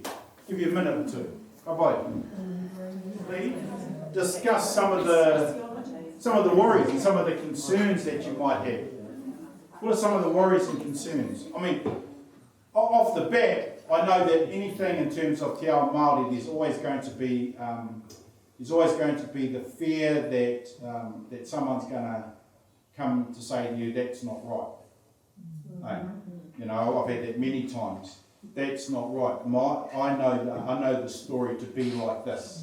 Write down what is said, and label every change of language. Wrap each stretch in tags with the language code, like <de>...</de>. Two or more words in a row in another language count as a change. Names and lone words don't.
<en>Give you a minute or two. Bye-bye. Please discuss some of the worries and some of the concerns that you might have. What are some of the worries and concerns? I mean, off the bat, I know that anything in terms of</en> <mi>te ao Māori,</mi> <en>there's always going to be the fear that someone's going to come to say to you, that's not right. You know, I've had that many times. That's not right. I know the story to be like this.</en>